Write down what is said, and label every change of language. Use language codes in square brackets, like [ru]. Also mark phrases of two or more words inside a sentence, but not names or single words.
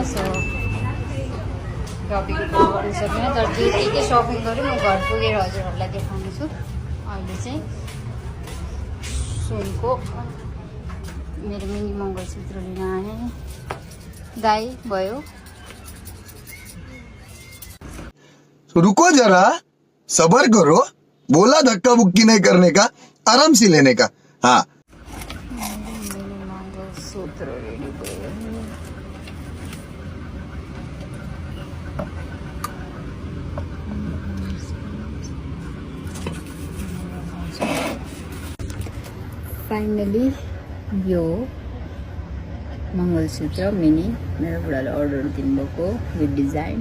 [ne] सो सपिङ गर्नु सकिनँ, तर जे के सपिङ गरेँ म घर पुगेर हजुरहरूलाई देखाउनेछु। अहिले चाहिँ सुनको मेरो मिनी मङ्गलसूत्र लिन आएँ। दाई भयो। [hi] रुको जरा, सबर करो, बोला धक्का बुक्की नहीं करने का, आराम से लेने का। [ne] हाँ, मिनी मङ्गलसूत्र रेडी भयो। फाइनली यो मङ्गलसूत्र मिनी मेरो बुढाले अर्डर दिनुभएको यो डिजाइन।